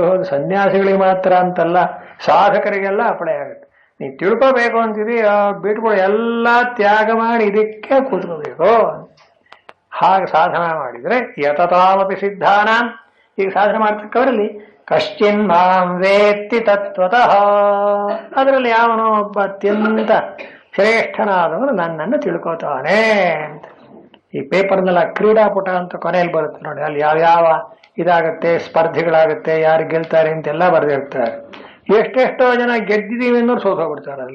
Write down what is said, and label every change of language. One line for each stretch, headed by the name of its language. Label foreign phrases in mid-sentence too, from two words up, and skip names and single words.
Kannada: ಸನ್ಯಾಸಿಗಳಿಗೆ ಮಾತ್ರ ಅಂತಲ್ಲ, ಸಾಧಕರಿಗೆಲ್ಲ ಅಪ್ಲೈ ಆಗುತ್ತೆ. ನೀವು ತಿಳ್ಕೋಬೇಕು ಅಂತಿದಿ, ಬಿಟ್ಬಿಡು, ಎಲ್ಲ ತ್ಯಾಗ ಮಾಡಿ ಇದಕ್ಕೆ ಕೂತ್ಕೋಬೇಕು. ಹಾಗೆ ಸಾಧನ ಮಾಡಿದ್ರೆ
Sanskrit: ಯತತಾಮಪಿ ಸಿದ್ಧಾನ.
Kannada: ಈಗ ಸಾಧನೆ ಮಾಡ್ತಕ್ಕವರಲ್ಲಿ
Sanskrit: ಕಶ್ಚಿನ್ ಮಾಂ ವೇತ್ತಿ ತತ್ವತಃ,
Kannada: ಅದರಲ್ಲಿ ಯಾವನೋ ಒಬ್ಬ ಅತ್ಯಂತ ಶ್ರೇಷ್ಠನಾದವನು ನನ್ನನ್ನು ತಿಳ್ಕೋತಾನೆ ಅಂತ. ಈ ಪೇಪರ್ನೆಲ್ಲ ಕ್ರೀಡಾಪಟ ಅಂತ ಕೊನೆಯಲ್ಲಿ ಬರುತ್ತೆ ನೋಡಿ, ಅಲ್ಲಿ ಯಾವ್ಯಾವ ಇದಾಗತ್ತೆ, ಸ್ಪರ್ಧೆಗಳಾಗತ್ತೆ, ಯಾರು ಗೆಲ್ತಾರೆ ಅಂತೆಲ್ಲ ಬರೆದಿರ್ತಾರೆ. ಎಷ್ಟೆಷ್ಟೋ ಜನ ಗೆದ್ದಿದ್ದೀವಿ ಅನ್ನೋರು ಸೋತೋಗ್ಬಿಡ್ತಾರೆ ಅಲ್ಲಿ.